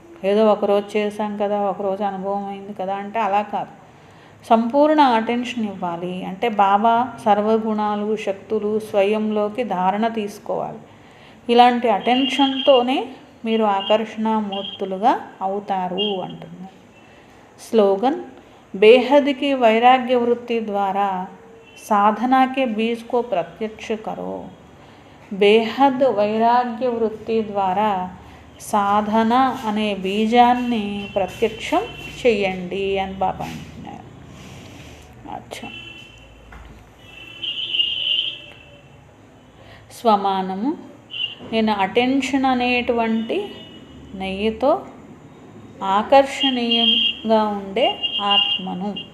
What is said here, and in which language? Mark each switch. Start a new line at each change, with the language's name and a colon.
Telugu: ఏదో ఒకరోజు చేశాం కదా, ఒకరోజు అనుభవం అయింది కదా అంటే అలా కాదు, సంపూర్ణ అటెన్షన్ ఇవ్వాలి. అంటే బాబా సర్వగుణాలు శక్తులు స్వయంలోకి ధారణ తీసుకోవాలి. ఇలాంటి అటెన్షన్తోనే మీరు ఆకర్షణమూర్తులుగా అవుతారు అంటున్నారు.
Hindi: స్లోగన్, बेहद की वैराग्य वृत्ति द्वारा साधना के बीज को प्रत्यक्ष करो.
Telugu: बेहद వైరాగ్య వృత్తి ద్వారా సాధన అనే బీజాన్ని ప్రత్యక్షం చెయ్యండి అని బాబా అంటున్నారు. అచ్చా, స్వమానము, నేను అటెన్షన్ అనేటువంటి నెయ్యితో ఆకర్షణీయంగా ఉండే ఆత్మను.